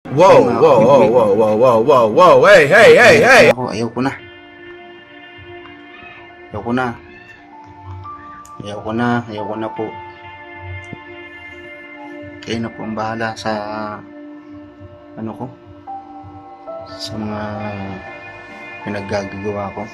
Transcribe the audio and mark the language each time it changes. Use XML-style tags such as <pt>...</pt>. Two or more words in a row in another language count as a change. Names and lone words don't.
<tl>Whoa, Ayun mga whoa, whoa, kabitbit. whoa, whoa, whoa, whoa, whoa, hey, hey, hey, hey! Ayaw ko na. Ayaw ko na. Ayaw ko na. Ayaw ko na po. Kayo na po ang bahala sa ano ko. Sa mga pinaggagawa ko.</tl>